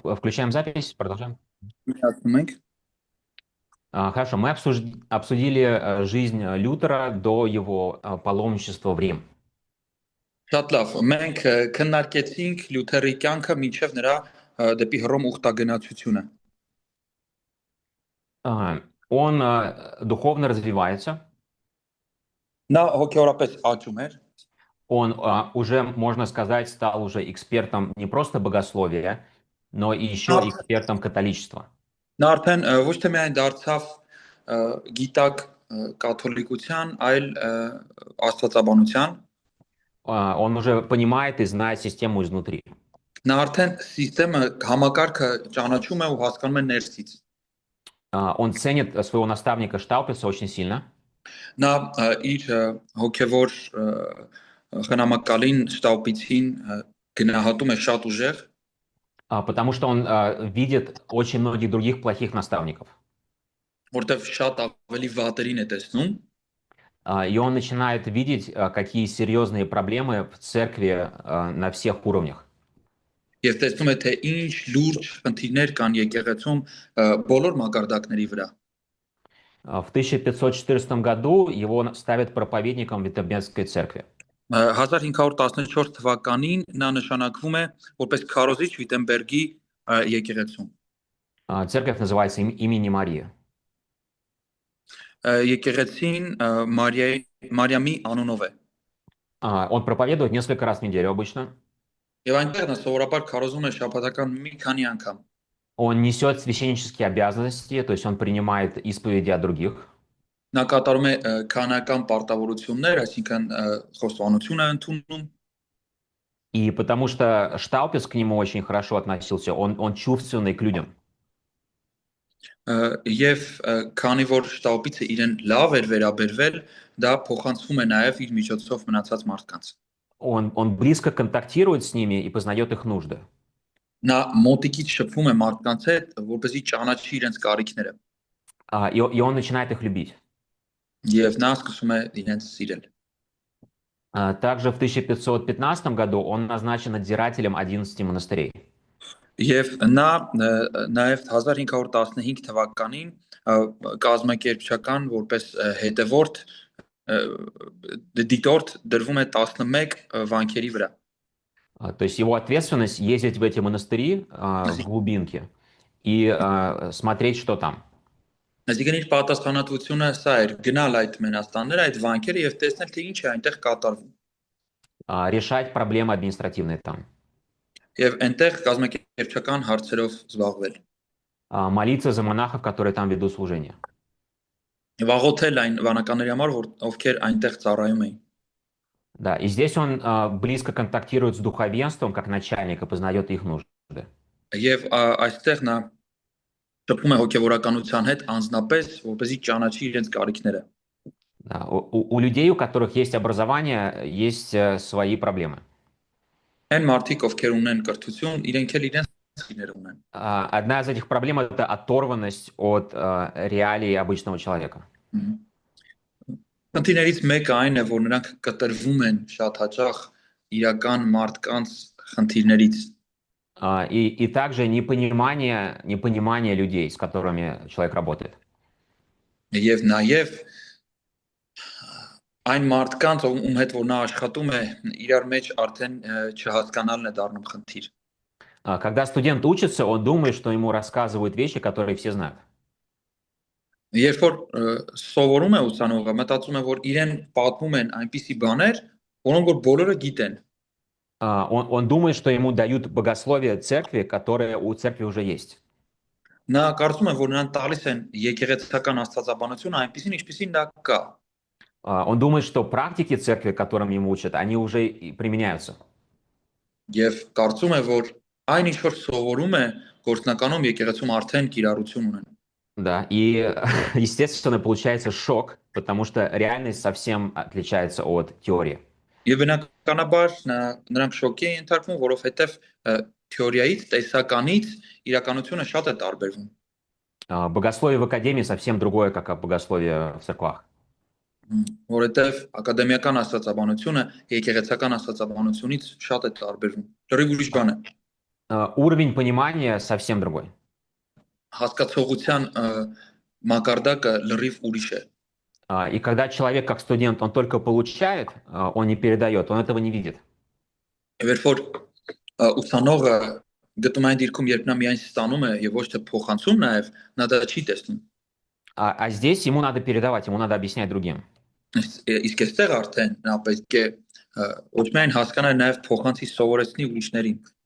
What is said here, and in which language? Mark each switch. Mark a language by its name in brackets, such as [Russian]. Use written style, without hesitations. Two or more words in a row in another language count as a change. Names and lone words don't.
[Russian] Включаем запись, продолжаем. [Armenian] Միացնում ենք։ [Russian] Хорошо, мы обсудили жизнь Лютера до его паломничества в Рим. [Armenian] Շատ լավ։ Մենք քննարկեցինք Լյութերի կյանքը մինչև նրա դեպի Հռոմ ուխտագնացությունը։ [Russian] Он духовно развивается, [Armenian] Նա հոգեորապես աճում էր, [Russian] он уже, можно сказать, стал уже экспертом не просто богословия, но и еще [Armenian] նա [Russian] экспертом католичества. [Armenian] նա արդեն ոչ թե միայն դարձավ գիտակ կաթոլիկության, այլ աստվածաբանության։ [Russian] Он уже понимает и знает систему изнутри. [Armenian] Նա արդեն համակարգը ճանաչում է ու հասկանում է ներսից։ [Russian] Он ценит своего наставника Штаупица очень сильно. [Armenian] Նա իր հոգևոր խնամակալին Շտաուպիցին գնահատում է շատ ուժեղ։ [Russian] Потому что он видит очень многих других плохих наставников. [Armenian] Որտեվ շատ ավելի վատերին է տեսնում, [Russian] И он начинает видеть, какие серьезные проблемы в церкви на всех уровнях. [Armenian] եւ տեսնում է թե ինչ լուրջ խնդիրներ կան եկեղեցում բոլոր մակարդակների վրա։ [Russian] В 1514 году его ставят проповедником Виттебенской церкви. [Armenian] 1514 թվականին նա նշանակվում է որպես քարոզիչ Վիտենբերգի եկեղեցում։ [Russian] Церковь называется имени Марии. [Armenian] Եկեղեցին Մարիամի անունով է։ [Russian] Он проповедует несколько раз в неделю обычно. [Armenian] Եվ այնտեղ նա սովորաբար քարոզում է շաբաթական մի քանի անգամ։ [Russian] Он несет священнические обязанности, то есть он принимает исповеди от других. [Armenian] Նա կատարում է քանական պարտավորություններ, այսինքն խոստովանություն է ընդունում։ [Russian] И потому что Штаупис к нему очень хорошо относился, он чувственный к людям. [Armenian] Եվ քանի որ Շտաուպիցը իրեն լավ էր վերաբերվել, դա փոխանցվում է նաև իր միջոցով մնացած մարդկանց։ [Russian] Он близко контактирует с ними и познает их нужды. [Armenian] Նա մոտիկից շփվում է մարդկանց հետ, որպեսզի ճանաչի իրենց կարիքները։ [Russian] И он начинает их любить. [Armenian] Եվ նա սկսում է իրենց սիրել։ [Russian] Также в 1515 году он назначен надзирателем 11 монастырей. [Armenian] Եվ նա նաև 1515 թվականին կազմակերպչական որպես հետևորդ դիտորդ դրվում է 11 վանքերի վրա։ [Russian] То есть его ответственность ездить в эти монастыри в глубинке и смотреть, что там. [Armenian] Այսինքն իր պատասխանատվությունը սա էր՝ գնալ այդ մենաստանները, այդ վանքերը եւ տեսնել թե ինչ է այնտեղ կատարվում։ [Russian] Решать проблемы административные там. [Armenian] Եվ այնտեղ կազմակերպչական հարցերով զբաղվել։ [Russian] Молиться за монахов, которые там ведут служение. [Armenian] Եվ աղոթել այն վանականների համար, ովքեր այնտեղ ծառայում էին։ [Russian] Да, и здесь он близко контактирует с духовенством, как начальник, и познает их нужды. [Armenian] Եվ այստեղ նա շփվում է հոգևորականության հետ անձնապես, որպեսզի ճանաչի իրենց կարիքները։ [Russian] Да, у людей, у которых есть образование, есть свои проблемы. [Armenian] Այն մարդիկ, ովքեր ունեն կրթություն, իրենք էլ իրենց խնդիրներ ունեն։ [Russian] Одна из этих проблем — это оторванность от реалий обычного человека. [Armenian] Խնդիրներից մեկը այն է, որ նրանք կտրվում են շատ հաճախ իրական մարդկանց խնդիրներից։ [Russian] И также непонимание людей, с которыми человек работает. [Armenian] Եվ նաև այն մարդկանց, ում հետ որ նա աշխատում է, իրար մեջ արդեն չհասկանալն է դառնում խնդիր։ [Russian] Когда студент учится, он думает, что ему рассказывают вещи, которые все знают. [Armenian] Երբ որ սովորում է ուսանողը, մտածում է, որ իրեն պատմում են այնպիսի բաներ, որոնք որ բոլորը գիտեն։ [Russian] Он думает, что ему дают богословие церкви, которое у церкви уже есть. [Armenian] Նա կարծում է, որ նրան տալիս են եկեղեցական աստվածաբանությունը այնպիսին, ինչպիսին դա կա։ [Russian] Он думает, что практики церкви, которым ему учат, они уже применяются. [Armenian] Եվ կարծում է, որ այն ինչ որ սովորում է, գործնականում եկեղեցում արդեն կիրառություն ունեն։ [Russian] Да, и естественно получается шок, потому что реальность совсем отличается от теории. [Armenian] Եվ բնականաբար նրանք շոկի են ենթարկվում, որովհետև թեորիայից, տեսականից իրականությունը շատ է տարբերվում։ [Russian] Богословие в академии совсем другое, как богословие в церквах. [Armenian] Որովհետև ակադեմիական աստվածաբանությունը եկեղեցական աստվածաբանությունից շատ է տարբերվում։ Լրիվ ուրիշ բան է։ [Russian] Уровень понимания совсем другой. [Armenian] Հասկացողության մակարդակը լրիվ ուրիշ է։ [Russian] И когда человек, как студент, он только получает, он не передает, он этого не видит. [Armenian] Եվ երբ որ ուսանողը գտնում է այն դիրքում, երբ նա միայն ստանում է եւ ոչ թե փոխանցում նաեւ, նա դա չի տեսնում։ [Russian] А здесь ему надо передавать, ему надо объяснять другим. [Armenian] Իսկ այստեղ արդեն նա պետք է ոչ միայն հասկանալ, նաեւ փոխանցի սովորեցնի ուրիշներին։